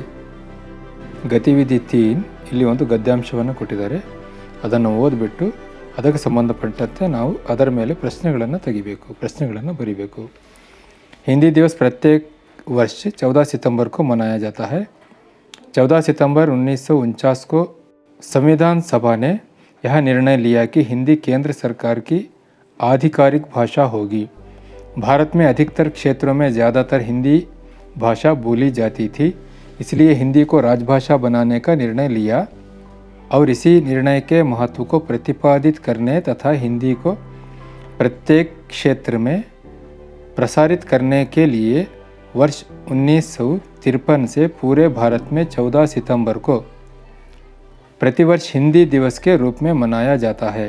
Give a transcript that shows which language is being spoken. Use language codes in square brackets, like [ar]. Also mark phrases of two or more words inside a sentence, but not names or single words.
[kn] ಗತಿವಿಧಿ 3 ಇಲ್ಲಿ ಒಂದು ಗದ್ಯಾಂಶವನ್ನು ಕೊಟ್ಟಿದ್ದಾರೆ. ಅದನ್ನು ಓದಿಬಿಟ್ಟು ಅದಕ್ಕೆ ಸಂಬಂಧಪಟ್ಟಂತೆ ನಾವು ಅದರ ಮೇಲೆ ಪ್ರಶ್ನೆಗಳನ್ನು ತೆಗಿಬೇಕು, ಪ್ರಶ್ನೆಗಳನ್ನು ಬರೀಬೇಕು. [hi] हिंदी दिवस प्रत्येक वर्ष 14 सितंबर को मनाया जाता है. 14 सितंबर 1949 को संविधान सभा ने यह निर्णय लिया कि हिंदी केंद्र सरकार की आधिकारिक भाषा होगी. भारत में अधिकतर क्षेत्रों में ज़्यादातर हिंदी भाषा बोली जाती थी, इसलिए हिंदी को राजभाषा बनाने का निर्णय लिया और इसी निर्णय के महत्व को प्रतिपादित करने तथा हिंदी को प्रत्येक क्षेत्र में प्रसारित करने के लिए वर्ष 1953 से पूरे भारत में 14 सितंबर को प्रतिवर्ष हिंदी दिवस के रूप में मनाया जाता है.